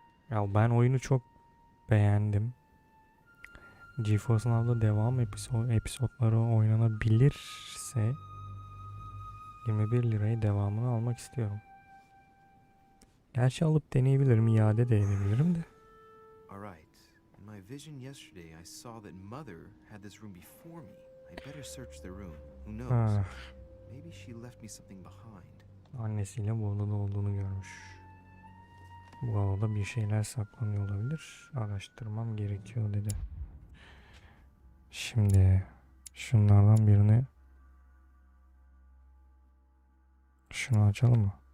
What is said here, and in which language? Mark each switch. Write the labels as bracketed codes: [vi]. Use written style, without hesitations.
[tr] Ya ben oyunu çok beğendim. GeForce Now'da devam episodları oynanabilirse 21 lirayı devamını almak istiyorum. Gerçi alıp deneyebilirim, iade de edebilirim de. [en] Alright. In my vision yesterday, I saw that Mother had this room before me. I better search the room. Who knows? Ah, Maybe she left me something behind. [tr] annesiyle bu odada olduğunu görmüş. Bu odada bir şeyler saklanıyor olabilir. Araştırmam gerekiyor dedi. Şimdi şunlardan birini, şunu açalım mı?